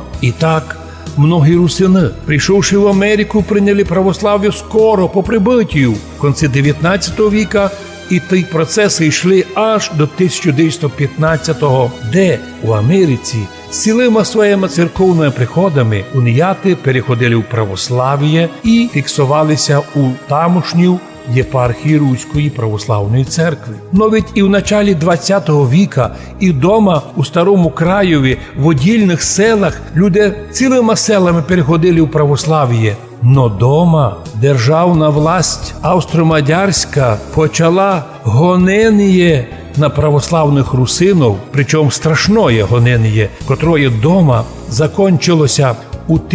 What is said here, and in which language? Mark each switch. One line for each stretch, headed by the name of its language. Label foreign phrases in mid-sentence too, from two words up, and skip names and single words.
Rusyn: І так, многі русини, прийшовши в Америку, прийняли православ'я скоро по прибиттю в кінці 19 віка, і ті процеси йшли аж до 1915-го, де у Америці цілими своїми церковними приходами уніяти переходили в православ'я і фіксувалися у тамошню єпархії Руської православної церкви. Но ведь і в началі 20 віка, і вдома у Старому Краєві, в одільних селах люди цілими селами переходили в православ'я. Но дома державна власть австро-мадярська почала гонення на православних русинов, причому страшне гонення, котроє дома закончилося у